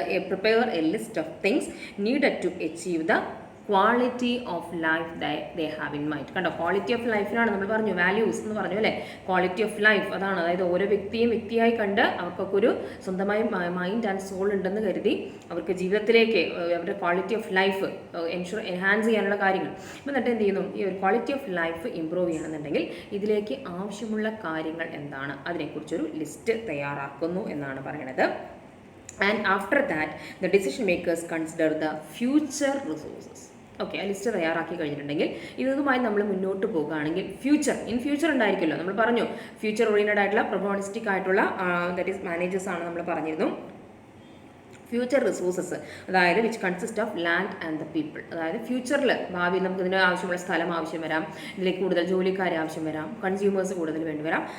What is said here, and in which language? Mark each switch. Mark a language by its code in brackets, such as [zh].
[en] Prepare a list of things needed to achieve the quality of life they have in mind. [ml] കണ്ടോ, quality of ലൈഫിനാണ് നമ്മൾ പറഞ്ഞു, values എന്ന് പറഞ്ഞു അല്ലേ, quality of life അതാണ്. അതായത് ഓരോ വ്യക്തിയായി കണ്ട് അവർക്കൊക്കെ ഒരു സ്വന്തമായി മൈൻഡ് ആൻഡ് സോൾ ഉണ്ടെന്ന് കരുതി അവർക്ക് ജീവിതത്തിലേക്ക് അവരുടെ ക്വാളിറ്റി ഓഫ് ലൈഫ് എൻഹാൻസ് ചെയ്യാനുള്ള കാര്യങ്ങൾ. അപ്പോൾ എന്നിട്ട് എന്ത് ചെയ്യുന്നു, ഈ ഒരു ക്വാളിറ്റി ഓഫ് ലൈഫ് ഇമ്പ്രൂവ് ചെയ്യണമെന്നുണ്ടെങ്കിൽ ഇതിലേക്ക് ആവശ്യമുള്ള കാര്യങ്ങൾ എന്താണ്, അതിനെക്കുറിച്ചൊരു ലിസ്റ്റ് തയ്യാറാക്കുന്നു എന്നാണ് പറയണത്. [en] And after that, the decision makers consider the future resources. [ml] Okay, ആ ലിസ്റ്റ് തയ്യാറാക്കി കഴിഞ്ഞിട്ടുണ്ടെങ്കിൽ ഇതുമായി നമ്മൾ മുന്നോട്ട് പോകുകയാണെങ്കിൽ ഇൻ ഫ്യൂച്ചർ ഉണ്ടായിരിക്കുമല്ലോ. നമ്മൾ പറഞ്ഞു ഫ്യൂച്ചർ ഓറിയൻറ്റഡ് ആയിട്ടുള്ള പ്രൊബോണിസ്റ്റിക് ആയിട്ടുള്ള ദാറ്റ് ഈസ് മാനേജേഴ്സ് ആണ് നമ്മൾ പറഞ്ഞിരുന്നു. [en] Future resources, അതായത് which consist of land and the people. [ml] അതായത് ഫ്യൂച്ചറിൽ ഭാവിയിൽ നമുക്ക് ഇതിന് ആവശ്യമുള്ള സ്ഥലം ആവശ്യം വരാം, ഇതിലേക്ക് കൂടുതൽ ജോലിക്കാരെ ആവശ്യം വരാം, കൺസ്യൂമേഴ്സ് കൂടുതൽ വേണ്ടി വരാം.